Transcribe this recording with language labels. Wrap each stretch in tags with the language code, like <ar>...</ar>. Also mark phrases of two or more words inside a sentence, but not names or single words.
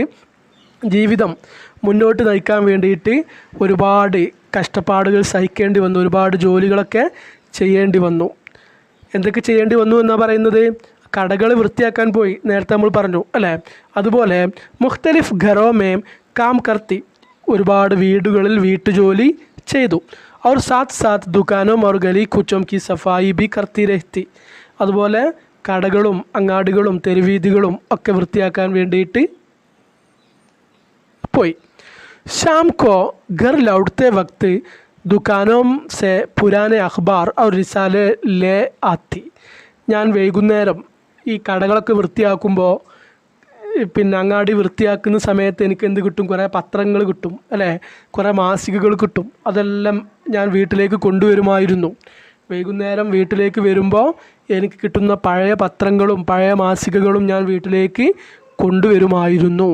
<ml>ജീവിതം മുന്നോട്ട് നയിക്കാൻ വേണ്ടിയിട്ട് ഒരുപാട് കഷ്ടപ്പാടുകൾ സഹിക്കേണ്ടി വന്നു. ഒരുപാട് ജോലികളൊക്കെ ചെയ്യേണ്ടി വന്നു. എന്തൊക്കെ ചെയ്യേണ്ടി വന്നു എന്നാണ് പറയുന്നത്? കടകൾ വൃത്തിയാക്കാൻ പോയി, നേരത്തെ നമ്മൾ പറഞ്ഞു അല്ലേ. അതുപോലെ</ml> <ur>مختلف گھروں میں کام کرتی,</ur> <ml>ഒരുപാട് വീടുകളിൽ വീട്ടുജോലി ചെയ്തു.</ml> <ur>اور ساتھ دکانوں اور گلی کوچوں کی صفائی بھی کرتی رہتی.</ur> <ml>അതുപോലെ കടകളും അങ്ങാടികളും തെരുവീതികളും ഒക്കെ വൃത്തിയാക്കാൻ വേണ്ടിയിട്ട് പോയി.</ml> <ur>شام کو گھر لوٹتے وقت دکانوں سے پرانے اخبار اور رسالے لے آتی.</ur> <ml>ഞാൻ വൈകുന്നേരം ഈ കടകളൊക്കെ വൃത്തിയാക്കുമ്പോൾ, പിന്നെ അങ്ങാടി വൃത്തിയാക്കുന്ന സമയത്ത് എനിക്ക് എന്ത് കിട്ടും? കുറേ പത്രങ്ങൾ കിട്ടും അല്ലേ, കുറേ മാസികകൾ കിട്ടും. അതെല്ലാം ഞാൻ വീട്ടിലേക്ക് കൊണ്ടുവരുമായിരുന്നു. വൈകുന്നേരം വീട്ടിലേക്ക് വരുമ്പോൾ എനിക്ക് കിട്ടുന്ന പഴയ പത്രങ്ങളും പഴയ മാസികകളും ഞാൻ വീട്ടിലേക്ക് കൊണ്ടുവരുമായിരുന്നു.</ml>